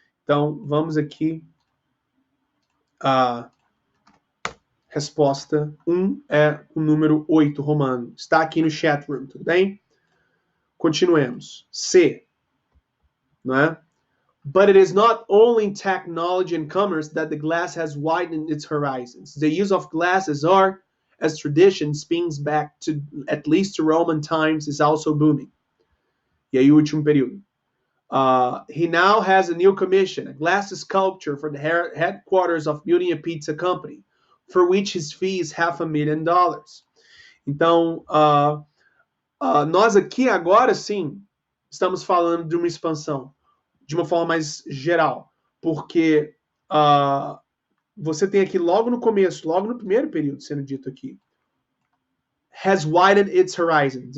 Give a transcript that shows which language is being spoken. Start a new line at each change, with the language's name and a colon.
Portuguese: Então, vamos aqui. A resposta 1 é o número 8 romano. Está aqui no chat room, tudo bem? Continuemos. C. Não é?
English: But it is not only in technology and commerce that the glass has widened its horizons. The use of glass as art, as tradition, spins back to at least to Roman times, is also booming.
Portuguese: E aí o último período.
English: He now has a new commission, a glass sculpture for the headquarters of building a pizza company, for which his fee is $500,000.
Portuguese: Então, nós aqui agora sim estamos falando de uma expansão de uma forma mais geral, porque você tem aqui logo no começo, logo no primeiro período sendo dito aqui,
English: has widened its horizons.